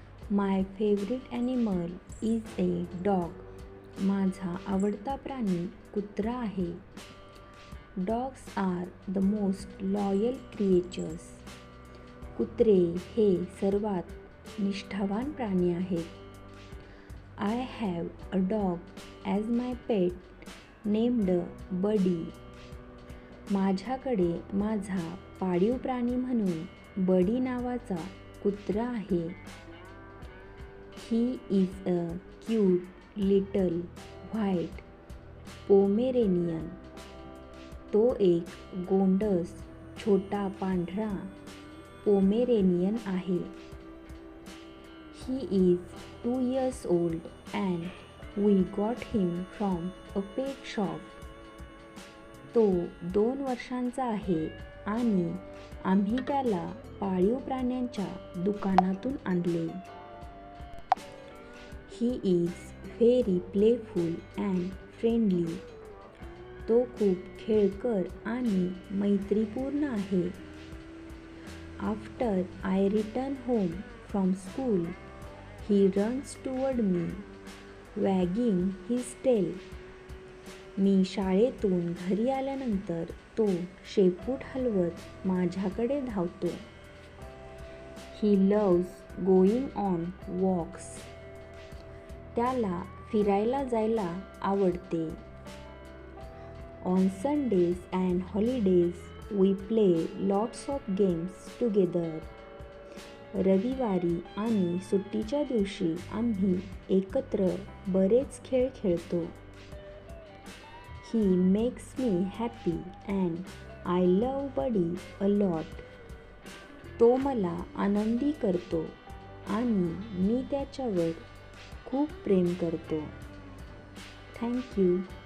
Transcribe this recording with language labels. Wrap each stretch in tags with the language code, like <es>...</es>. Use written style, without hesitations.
<en>My favorite animal is a dog.</en> <mr>माझा आवडता प्राणी कुत्रा आहे.</mr> <en>Dogs are the most loyal creatures.</en> <mr>कुत्रे हे सर्वात निष्ठावान प्राणी आहेत.</mr> <en>I have a dog as my pet named Buddy.</en> <mr>माझ्याकडे माझा पाळीव प्राणी म्हणून बडी नावाचा कुत्रा आहे.</mr> <en>He is a cute little white Pomeranian.</en> <mr>तो एक गोंडस छोटा पांढरा पोमेरेनियन आहे.</mr> <en>He is 2 years old and we got him from a pet shop.</en> <mr>तो 2 वर्षांचा आहे आणि आम्ही त्याला पाळीव प्राण्यांच्या दुकानातून आणले.</mr> <en>He is very playful and friendly.</en> <mr>तो खूप खेळकर आणि मैत्रीपूर्ण आहे.</mr> <en>After I return home from school, he runs toward me, wagging his tail.</en> <mr>मी शाळेतून घरी आल्यानंतर तो शेपूट हलवत माझ्याकडे धावतो.</mr> <en>He loves going on walks.</en> <mr>त्याला फिरायला जायला आवडते.</mr> <en>On Sundays and holidays, we play lots of games together.</en> <mr>रविवारी आणि सुट्टीच्या दिवशी आम्ही एकत्र बरेच खेळ खेळतो.</mr> <en>He makes me happy and I love Buddy a lot.</en> <mr>तो मला आनंदी करतो आणि मी त्याच्यावर खूप प्रेम करतो.</mr> <en>Thank you.</en>